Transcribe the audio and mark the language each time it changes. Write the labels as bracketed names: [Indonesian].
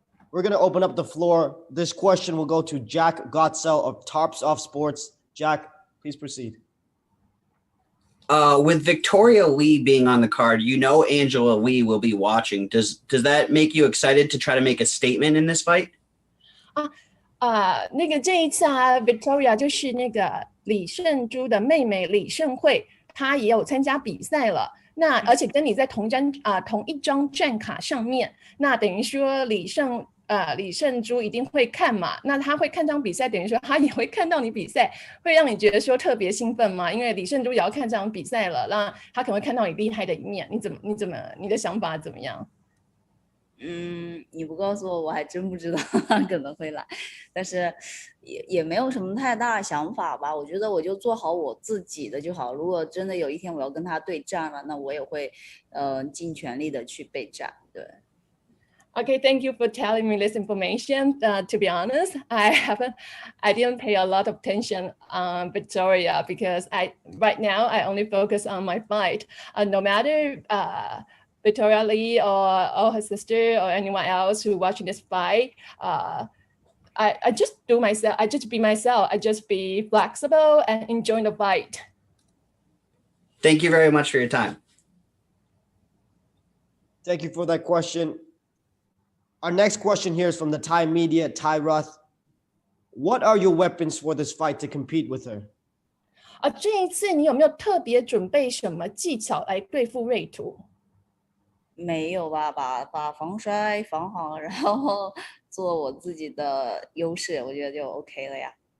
[English] We're going to open up the floor. This question will go to Jack Gottsell of Tarps Off Sports. Jack, please proceed. With Victoria Lee being on the card, you know Angela Lee will be watching. Does that make you excited to try to make a statement in this fight? [Chinese] 那个这一次Victoria 就是那个李胜珠的妹妹李胜惠，她也有参加比赛了。那而且跟你在同一张战卡上面，那等于说李胜珠一定会看嘛，那他会看这场比赛，等于说他也会看到你比赛，会让你觉得说特别兴奋嘛？因为李胜珠也要看这场比赛了，那他可能会看到你厉害的一面。你的想法怎么样？你不告诉我，我还真不知道他可能会来，但是也没有什么太大的想法吧。我觉得我就做好我自己的就好。如果真的有一天我要跟他对战了，那我也会尽全力的去备战。对。 [English] Okay, thank you for telling me this information. To be honest, I didn't pay a lot of attention on Victoria because right now I only focus on my fight. No matter Victoria Lee or her sister or anyone else who watching this fight, I just do myself. I just be myself. I just be flexible and enjoy the fight. Thank you very much for your time. Thank you for that question. Our next question here is from the Thai media, Thai Ruth. What are your weapons for this fight to compete with her? [Chinese] 这一次你有没有特别准备什么技巧来对付瑞图？没有吧，把防摔防好，然后做我自己的优势，我觉得就 OK 了呀。